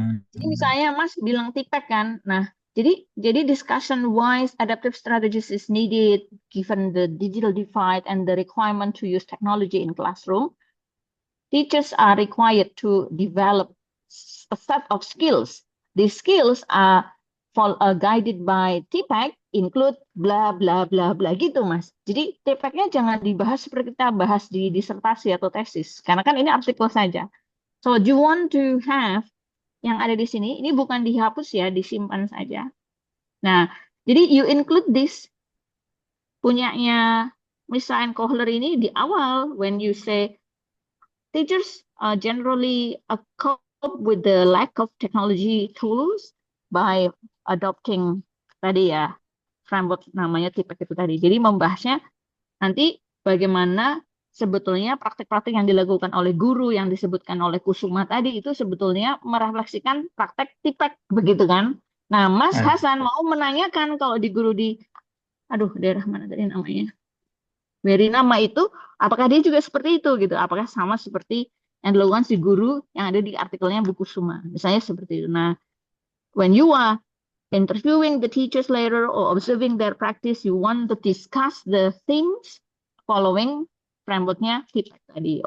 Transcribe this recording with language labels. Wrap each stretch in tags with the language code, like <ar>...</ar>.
<id>Jadi misalnya Mas bilang TPAC kan, nah jadi</id> <en>discussion wise adaptive strategies is needed given the digital divide and the requirement to use technology in classroom. Teachers are required to develop a set of skills. These skills are guided by TPAC, include bla bla bla bla gitu, Mas.</en> <id>Jadi TPAC-nya jangan dibahas seperti kita bahas di disertasi atau tesis, karena kan ini artikel saja.</id> <en>So do you want to have</en> <id>yang ada di sini, ini bukan dihapus ya, disimpan saja. Nah, jadi</id> <en>you include this punyanya Misa and Kohler</en> <id>ini di awal</id> <en>when you say teachers generally cope with the lack of technology tools by adopting</en> <id>tadi ya framework namanya TPAC itu tadi. Jadi membahasnya nanti bagaimana sebetulnya praktek-praktek yang dilakukan oleh guru yang disebutkan oleh Kusuma tadi itu sebetulnya merefleksikan praktek TPAC begitu kan. Nah, Mas Hasan mau menanyakan kalau di guru di daerah mana tadi namanya? Beri nama itu, apakah dia juga seperti itu gitu? Apakah sama seperti yang dilakukan si guru yang ada di artikelnya buku Suma? Misalnya seperti itu.</id> <en>Nah, when you are interviewing the teachers later or observing their practice, you want to discuss the things following frameworknya TPAC tadi.</en>